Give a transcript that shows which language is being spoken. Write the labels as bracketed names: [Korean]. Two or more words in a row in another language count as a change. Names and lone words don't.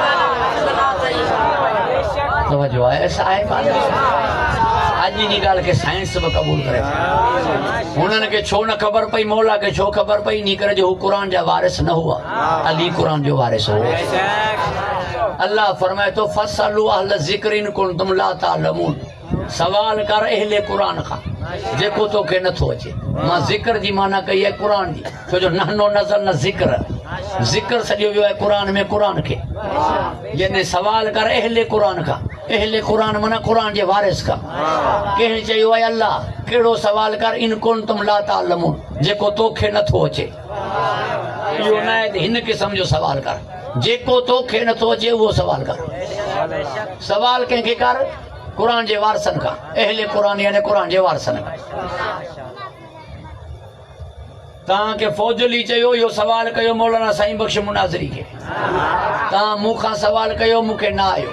[Sindhi] तवज्जो आहे, ऐसा आहे अॼु इन ॻाल्हि खे साइंस बि क़बूल करे। उन्हनि खे छो न ख़बर पई, मौला खे छो ख़बर पई? इन करे जो हू क़ुरान जा वारिस न हुआ, अली क़ुरान जो वारिस हो। अल्लाह फरमाए तो [Arabic] فاسألوا أهل الذكر إن كنتم لا تعلمون, [Sindhi] सवाल कर अहले क़ुरान खां जेको तोखे नथो अचे। मां ज़िक्र जी माना कई आहे क़ुरान जी, छो जो नहनो नज़र न ज़िक्र, ज़िक्र सॼो वियो आहे क़ुरान में क़ुरान खे। यानी सवाल कर अहले क़ुरान खां, अहले क़ुरान माना क़ुरान जे वारिस खां। कंहिं चयो आहे अल्लाह कहिड़ो सवाल कर, [Arabic] إن كنتم لا تعلمون, [Sindhi] जेको तोखे नथो अचे। इहो न आहे त हिन क़िस्म जो सवाल कर, जेको तोखे नथो अचे उहो सवाल कर। सवाल कंहिंखे कर? क़ुरान जे वारसनि खां, अहले क़ुरान यानी क़ुरान जे वारसनि खां। तव्हांखे फौजली चयो इहो सवाल कयो मौलाना साईं बख्श मुनाज़री खे, तव्हां मूंखां सवाल कयो, मूंखे न आयो।